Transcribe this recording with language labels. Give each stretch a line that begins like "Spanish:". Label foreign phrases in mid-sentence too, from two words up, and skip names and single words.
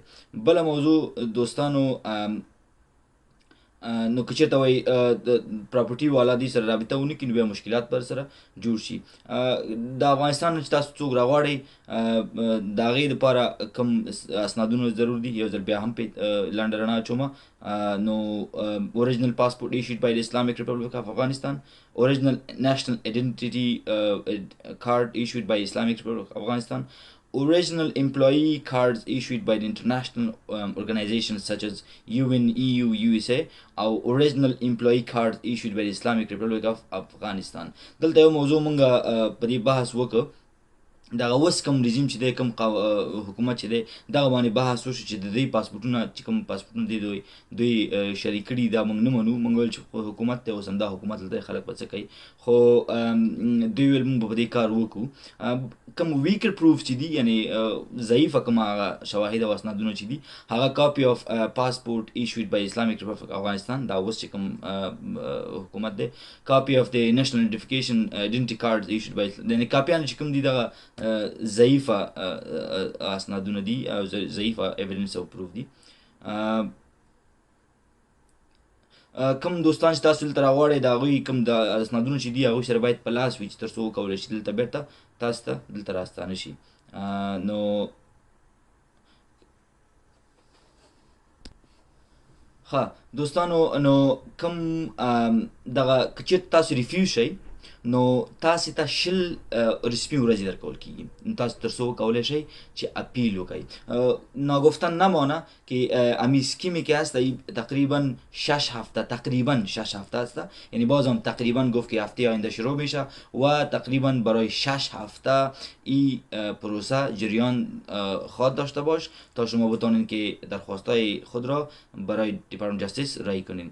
Pashto: بله موضوع دوستانو نو که چېرته وایي د پراپرټي والا دوی سره رابطه ونه کړي نو بیا مشکلات پر سره جوړ شي. د افغانستان نه چې تاسو څوک راغواړئ د هغې دپاره کوم اسنادونه ضرور دي یو ځل بیا هم پې لنډه رڼا اچومه.
English: نو original passport issued by the Islamic Republic of Afghanistan, original national identity card issued by Islamic Republic of Afghanistan, original employee cards issued by the international organizations such as UN, EU, USA, او original employee cards issued by the Islamic Republic of Afghanistan.
Pashto: دلته یو موضوع مونږ په دې بحث وکړو دغه اوس کوم رژیم چې دی کوم حکومت چې دی دغه باندې بحث وشو چې د دوی پاسپورټونه چې کوم پاسپورټونه دي دوی شریک کړي دا موږ نه منو. موږ ویل چې حکومت دی اوس همدا حکومت دلته خلک به څه کوي خو دوی ویل موږ به په دې کار وکړو. کوم
English: weaker proof
Pashto: چې دي یعنې ضعیفه کوم هغه شواهد او اسنادونه چې دي هغه
English: copy of passport issued by Islamic Republic of Afghanistan
Pashto: دا اوس چې کوم حکومت دی
English: copy of
Pashto: د
English: national identification identity card issued by
Pashto: یعنې کاپیانې چې کوم دي دغه ضعیفه اسنادونه دي او ضعیفه ایویډنس او پروف دي. کوم دوستان چې تاسو دلته راغواړئ د هغوی کوم د اسنادونه چې دي هغوی سره باید په لاس وي چې تر څو وکولی شي دلته بېرته تاسو ته دلته راستانه شي. نو ښه دوستانو نو کوم دغه که چېرته تاسو ریفیوز شئ نو تاسې ته 20 رسمي ورځې درکول کېږي نو تاسو تر څو وکولی شئ چې اپیل وکړئ.
Persian: ناگفتن نمانه که امی اسکیمی که هست تقریبا 6 هفته هسته یعنی باز هم تقریبا گفت که هفته آینده شروع میشه و تقریبا برای 6 هفته این پروسه جریان خواهد داشته باش تا شما بتانید که درخواستای خود را برای
English: department justice
Persian: رای کنین.